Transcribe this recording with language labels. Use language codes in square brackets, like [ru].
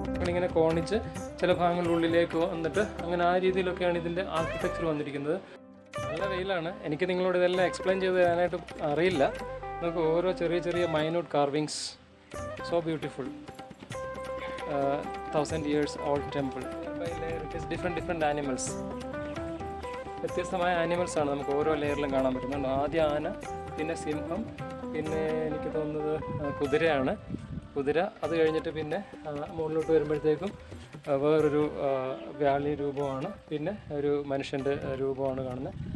[ml] ഇങ്ങനെ കോണിച്ച് ചില ഭാഗങ്ങളിലുള്ളിലേക്ക് വന്നിട്ട് അങ്ങനെ ആ രീതിയിലൊക്കെയാണ് ഇതിൻ്റെ ആർക്കിടെക്ചർ വന്നിരിക്കുന്നത്. നല്ല വെയിലാണ്. എനിക്ക് നിങ്ങളോട് ഇതെല്ലാം എക്സ്പ്ലെയിൻ ചെയ്ത് തരാനായിട്ട് അറിയില്ല. നമുക്ക് ഓരോ ചെറിയ ചെറിയ minute carvings, [en] So beautiful. 1000 years old temple. By layer it is different animals. [ml] വ്യത്യസ്തമായ ആനിമൽസാണ് നമുക്ക് ഓരോ ലെയറിലും കാണാൻ പറ്റുന്നുണ്ട്. ആദ്യം ആന, പിന്നെ സിംഹം, പിന്നെ എനിക്ക് തോന്നുന്നത് കുതിരയാണ്. കുതിര, അത് കഴിഞ്ഞിട്ട് പിന്നെ മുകളിലോട്ട് വരുമ്പോഴത്തേക്കും വേറൊരു വ്യാളി രൂപമാണ്, പിന്നെ ഒരു മനുഷ്യൻ്റെ രൂപമാണ് കാണുന്നത്.